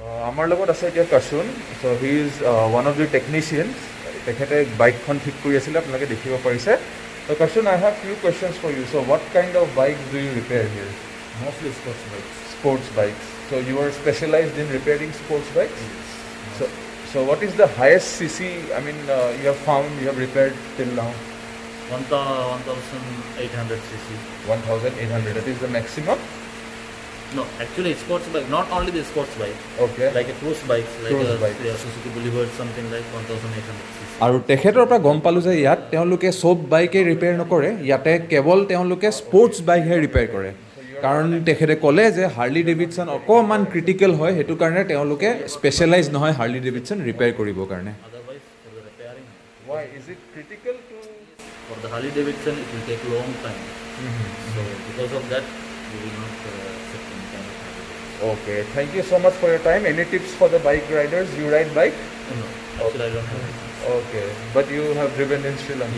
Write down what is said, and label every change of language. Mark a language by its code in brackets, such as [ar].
[as] আমাৰ লগত আছে এতিয়া কাৰ্চুন [en] so' he is one of the technicians [as] তেখেতে বাইকখন ঠিক কৰি আছিলে আপোনালোকে দেখিব পাৰিছে [en] ত' Carson I have few questions for you so' what kind of bike do you repair here Mostly sports bikes. sports bikes so you are specialized in repairing sports bikes so what is the highest cc I mean you have found you have repaired till now 1800 cc. 1800 that is the maximum No, actually it's sports bike. Not only the sports bike. okay Like a cruise bike, like Cruise a bike. Suzuki Boulevard, something like 1800 cc. [as] আৰু তেখেতৰ পৰা গম পালোঁ যে ইয়াত তেওঁলোকে চব বাইকে ৰিপেয়াৰ নকৰে ইয়াতে কেৱল তেওঁলোকে স্পৰ্টছ বাইকহে ৰিপেয়াৰ কৰে কাৰণ তেখেতে ক'লে যে হাৰ্লি ডেভিডছন অকণমান ক্ৰিটিকেল হয় সেইটো কাৰণে তেওঁলোকে স্পেচিয়েলাইজ নহয় হাৰ্লি ডেভিডছন ৰিপেয়াৰ কৰিবৰ কাৰণে [en] Otherwise, for the repairing, why is it critical to for the Harley Davidson, it will take long time. So because of that, we will not accept any kind of Harley Davidson. okay thank you so much for your time any tips for the bike riders you ride bike No, actually I don't have license. okay but you have driven in Sri Lanka